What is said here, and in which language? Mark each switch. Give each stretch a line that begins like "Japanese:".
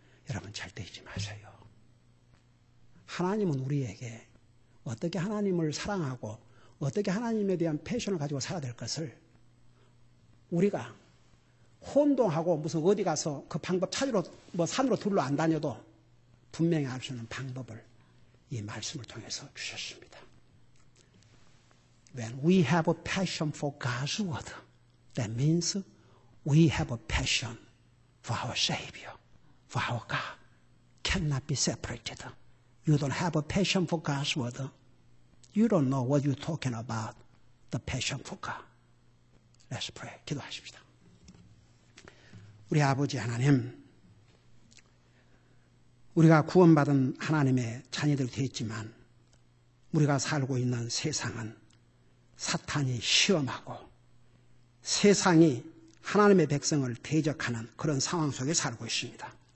Korean: 여러분 절대 잊지 마세요. 하나님은 우리에게 어떻게 하나님을 사랑하고 어떻게 하나님에 대한 패션을 가지고 살아야 될 것을 우리가 혼동하고 무슨 어디 가서 그 방법 찾으러 산으로 둘러 안 다녀도 분명히 알 수 있는 방법을 이 말씀을 통해서 주셨습니다.
English: When we have a passion for God's word, that means we have a passion for our Savior, for our God. Cannot be separated. You don't have a passion for God's word. You don't know what you're talking about, the passion for God. Let's pray.
Korean: 기도하십시다. 우리 아버지 하나님, 우리가 구원받은 하나님의 자녀들이 되었지만 우리가 살고 있는 세상은 사탄이 시험하고 세상이 하나님의 백성을 대적하는 그런 상황 속에 살고 있습니다.